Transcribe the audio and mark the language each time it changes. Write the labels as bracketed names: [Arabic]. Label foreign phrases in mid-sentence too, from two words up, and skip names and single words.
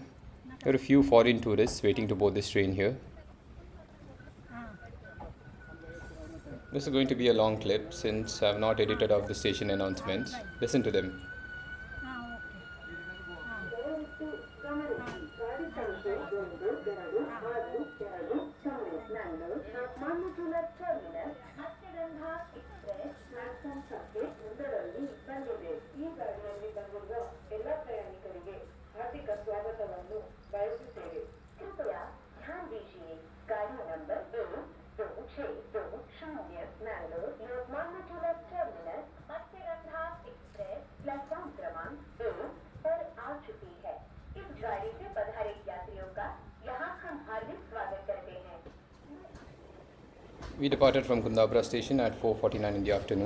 [English] There were a few foreign tourists waiting to board this train here. This is going to be a long clip since I have not edited out the station announcements. Listen to them. [Kannada] Matsyagandha Express ಪ್ಲಾಟ್ಫಾರ್ಮ್ ಸಂಖ್ಯೆ 1ರಲ್ಲಿ ಬಂದಿದೆ. ಈ ಗಾಡಿಯಲ್ಲಿ ಬಂದಿರುವ ಎಲ್ಲ ಪ್ರಯಾಣಿಕರಿಗೆ ಹಾರ್ದಿಕ ಸ್ವಾಗತವನ್ನು ಬಯಸುತ್ತೇವೆ. [Hindi] कृपया ध्यान दीजिए गाड़ी नंबर 1262 मैंगलोर लोकमान्य तिलक टर्मिनस मत्स्यगंधा एक्सप्रेस प्लेटफॉर्म क्रमांक 1 पर आ चुकी है. इस गाड़ी से पधारे यात्रियों का यहाँ हम हार्दिक स्वागत करते हैं. [English] We departed from Kundapura station at 4:49 in the afternoon.